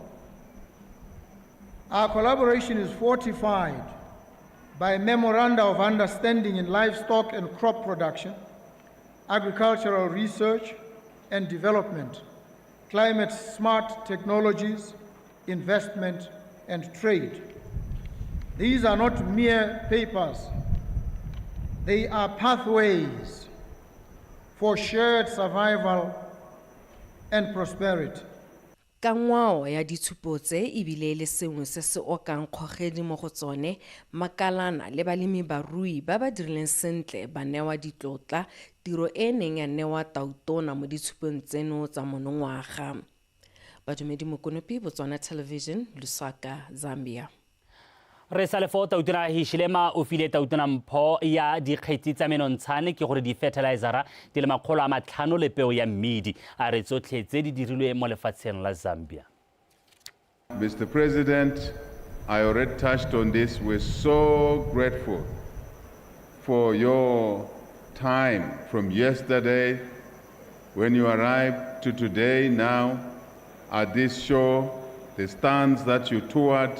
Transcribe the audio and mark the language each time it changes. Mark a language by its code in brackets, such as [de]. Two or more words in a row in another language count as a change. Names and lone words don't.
[en] Our collaboration is fortified by memoranda of understanding in livestock and crop production, agricultural research and development, climate-smart technologies, investment, and trade. These are not mere papers. They are pathways for shared survival and prosperity. [tn] ka ngwao ya ditshupo tse ebile le sengwe se se okang kgogedi mo go tsone makalana le balemi barui ba ba dirileng sentle ba newa ditlotla tiro e neng ya newa tautona mo ditshupong tseno tsa monongwaga. Badumedi Mokonopi, Botswana Television, Lusaka, Zambia. Re sa le fo tautona Hishilema o file tautona mpho ya dikgetsi tsa menontsane ke gore di-fertilizera di le 500 le peo ya mmidi a re tsotlhe tse di dirilwe mo lefatsheng la Zambia. [en] Mr. President, I already touched on this. We're so grateful for your time from yesterday when you arrived to today now at this show, the stands that you toured.